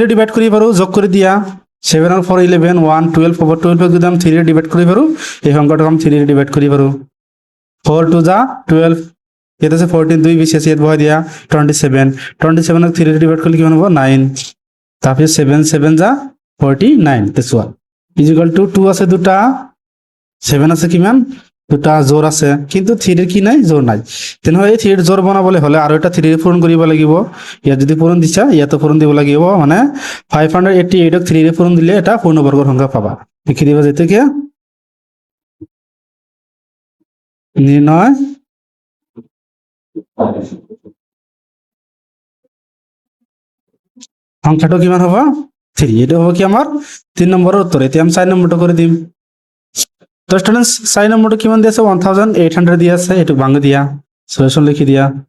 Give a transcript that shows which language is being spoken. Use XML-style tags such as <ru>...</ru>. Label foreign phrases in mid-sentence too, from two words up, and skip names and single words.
<bn>ডিভাইড করি পারো যোগ করে দিয়া 7 আর 4 11 1 12 over 12 যদি আমি 3 রে ডিভাইড করি পারো এই সংখ্যাটা আমি 3 রে ডিভাইড করি পারো 4 2 যা 12 এটা আছে 14 2 বেশি আছে এর বয় দিয়া 27 27 আর 3 রে ডিভাইড করলে কি হবে 9 তারপরে 7 7 যা 49</bn> <en>this one equal to</en> <bn>2 আছে দুটা 7 আছে কিমান দুটা জোর আছে কিন্তু 3 এর কি নাই জোর নাই তেনেহলে এই 3 এর জোর বনাবলে হলে আর এটা 3 এর পূরণ করিব লাগিব ইয়া যদি পূরণ দিছা ইয়া তো পূরণ দিব লাগিব মানে 588 ক 3 এর পূরণ দিলে এটা পূর্ণবর্গ সংখ্যা পাবা লিখি দিবা যেতে কি নির্ণয় সংখ্যাটা কিমান হবে 3 এটা হবে কি আমার 3 নম্বরের উত্তর এতে আমি 4 নম্বরটা করে দিম তো স্টুডেন্টস 4 নম্বরটা কিমান দিয়েছে 1800 দিয়ে আছে একটু ভাঙে দিয়া সলিউশন লিখি দিয়া</bn>